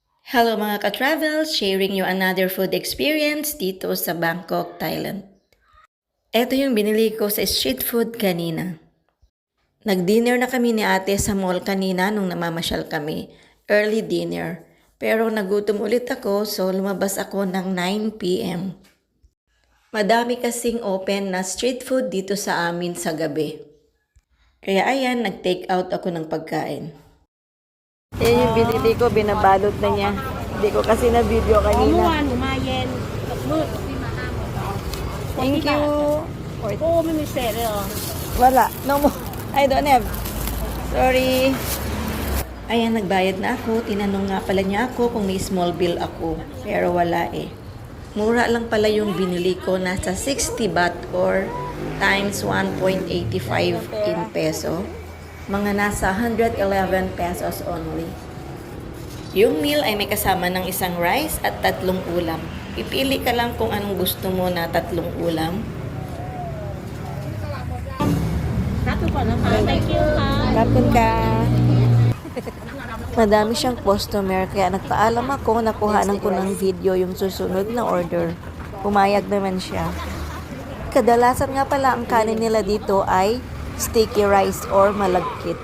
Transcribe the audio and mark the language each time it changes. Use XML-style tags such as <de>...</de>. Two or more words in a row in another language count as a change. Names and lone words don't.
<tl>Hello mga ka-travel,</tl> <en>sharing you another food experience</en> <tl>dito sa Bangkok, Thailand. Ito yung binili ko sa</tl> <en>street food</en> <tl>kanina. Nag-dinner na kami ni ate sa mall kanina nung namamasyal kami.</tl> <en>Early dinner.</en> <tl>Pero nagutom ulit ako so lumabas ako ng 9 p.m. Madami kasing open na</tl> <en>street food</en> <tl>dito sa amin sa gabi. Kaya ayan, nag-take out ako ng pagkain. Yan yung binili ko, binabalot na niya. Hindi ko kasi na-video</tl> <th>เมื่อ</th> <tl>kanina.</tl> <th>วานหนูมาเย็นกับมืด</th> <en>Thank you.</en> <th>โอ้ไม่มีเศษเลยเหรอ</th> <tl>Wala. No mo.</tl> <en>I don't have. Sorry.</en> <tl>Ayan, nagbayad na ako. Tinanong nga pala niya ako kung may</tl> <en>small bill</en> <tl>ako. Pero wala eh. Mura lang pala yung binili ko. Nasa 60 baht</tl> <en>or times 1.85 in peso.</en> <tl>Mga nasa 111</tl> <en>pesos only.</en> <tl>Yung meal ay may kasama ng isang rice at 3 ulam. Pipili ka lang kung anong gusto mo na 3 ulam.</tl> <th>รับทุกคนนะคะ</th> <en>thank you</en> <th>ค่ะ</th> <tl>Kapon ka. Madami siyang customer kaya nagpaalam ako, nakuhanan ko ng video yung susunod na order. Pumayag naman siya. Kadalasan nga pala ang kanin nila dito ay</tl> <en>sticky rice</en> <tl>or malagkit.</tl>